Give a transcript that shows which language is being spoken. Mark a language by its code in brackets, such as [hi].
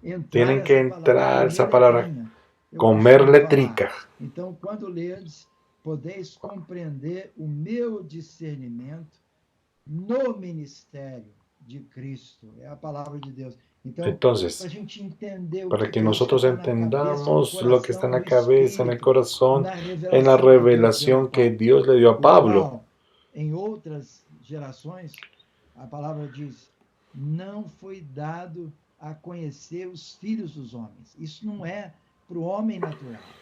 [es] Tienen que entrar esa palabra, comer letrica. [pt] Então, quando ledes, podeis compreender o meu discernimento no ministério de Cristo. É a palavra de Deus. [es] Entonces, para que nosotros entendamos lo que está en la cabeza, en el corazón, en la revelación que Dios le dio a Pablo. [pt] Em outras gerações, a palavra diz, não foi dado a conhecer os filhos dos homens. Isso não é para o homem natural.